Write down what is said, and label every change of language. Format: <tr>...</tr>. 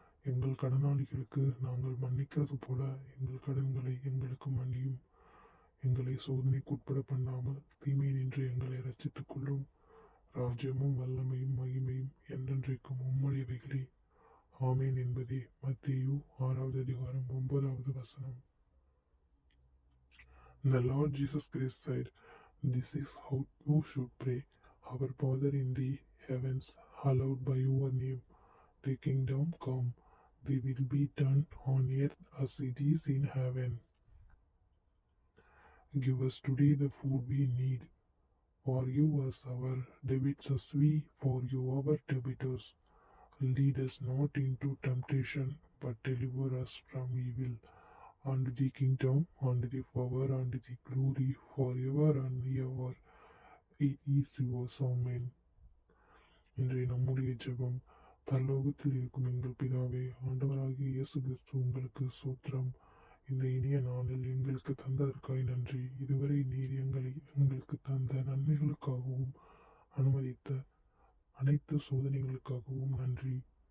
<ta>எங்கள் கடனாளிகளுக்கு நாங்கள் மன்னிக்கிறது போல எங்கள் கடன்களை எங்களுக்கு மன்னியும். எங்களை சோதனைக்குட்பட பண்ணாமல் தீமையினின்று எங்களை ரட்சித்துக் கொள்ளும். ராஜ்யமும் வல்லமையும் மகிமையும் என்றென்றைக்கும் உம்முடையவைகளே. ஆமேன் என்பதே மத்தேயு 6வது அதிகாரம் 9வது வசனம்.</ta> <en>The Lord Jesus Christ said, "This is how you should pray. Our Father in the heavens, hallowed by your name. Thy kingdom come. Thy will be done on earth as it is in heaven. Give us today the food we need. Forgive us our debts as we forgive our debtors. Lead us not into temptation, but deliver us from evil. And the kingdom, and the power, and the glory forever and ever. It is yours. Amen."</en> <ta>இன்றைய நம்முடைய ஜெபம். பரலோகத்தில் இருக்கும் எங்கள் பிதாவே, ஆண்டவராகிய இயேசு கிறிஸ்து உங்களுக்கு சோத்திரம். இந்த இனிய நாளில் எங்களுக்கு தந்ததற்காய் நன்றி. இதுவரை நீர் எங்களுக்கு தந்த நன்மைகளுக்காகவும் அனுமதித்த அனைத்து சோதனைகளுக்காகவும் நன்றி.</ta>